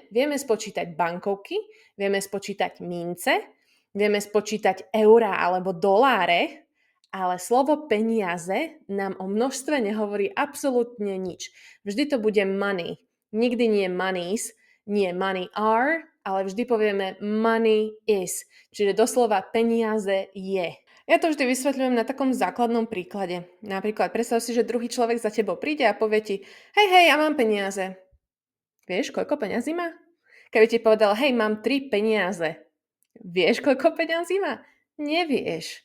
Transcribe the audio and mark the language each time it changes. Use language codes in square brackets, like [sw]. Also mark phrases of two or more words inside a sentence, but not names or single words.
[sk] Vieme spočítať bankovky, vieme spočítať mince, vieme spočítať eurá alebo doláre, ale slovo peniaze nám o množstve nehovorí absolútne nič. Vždy to bude money, nikdy nie monies, nie [en] money are, [sk] ale vždy povieme [en] money is. [sk] Čiže doslova peniaze je. Ja to vždy vysvetľujem na takom základnom príklade. Napríklad predstav si, že druhý človek za tebou príde a povie ti hej, ja mám peniaze. Vieš, koľko peňazí má? Keby ti povedal, hej, mám 3 peniaze. Vieš, koľko peňazí má? Nevieš.